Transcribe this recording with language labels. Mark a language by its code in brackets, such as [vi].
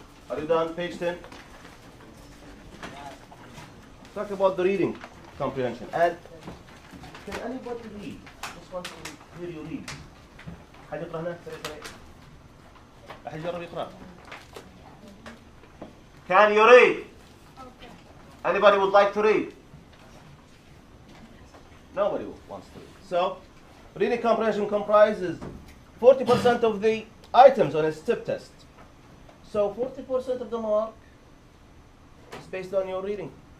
[en] Are you done? Page 10. Talk about the reading comprehension. And can anybody read? Just want to hear you read. [ar] حد يقرأ هنا؟ أحد يجرب يقرأ. [en] Can you read? Anybody would like to read? Nobody wants to read. So, reading comprehension comprises 40% of the items on a STEP test. So 40% of the mark is based on your reading.